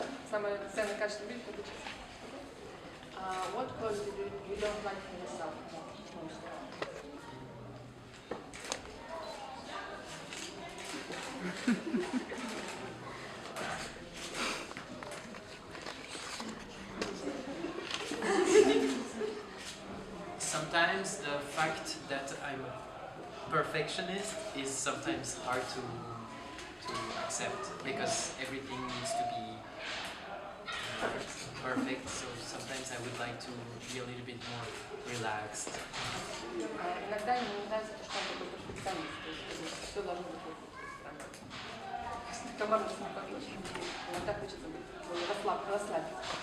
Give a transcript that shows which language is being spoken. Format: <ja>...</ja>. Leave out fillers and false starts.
<ru>Самое ценное качество в мире — это честность.</ru> <en>What quality do you don't like in yourself most? Sometimes the fact that I'm perfect perfectionist is sometimes hard to accept because everything needs to be perfect. So sometimes I would like to be a little bit more relaxed.</en> <ru>Иногда ему не нравится то, что он такой перфекционист, то есть все должно быть команда самопомощи. Иногда хочется быть расслабиться.</ru>